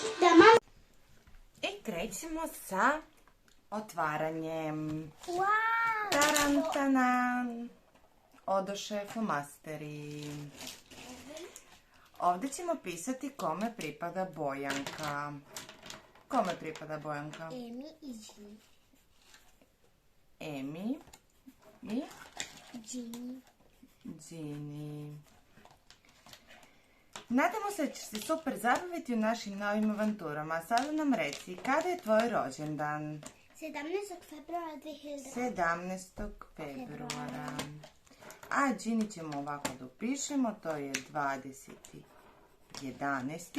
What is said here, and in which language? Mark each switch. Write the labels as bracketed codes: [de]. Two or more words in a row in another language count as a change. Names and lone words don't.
[sr] I krećemo sa otvaranjem. Tarantanan. Odoše flomasteri. Ovdje ćemo pisati kome pripada Bojanka. Kome pripada Bojanka? Emi i Gini. Emi i Gini. Gini. Nadamo se da ćeš se super zabaviti u našim novim avanturama. A sada nam reci, kada je tvoj rođendan? 17. februara 2000. 17. februara. A Gini ćemo ovako da upišemo, to je 20.11.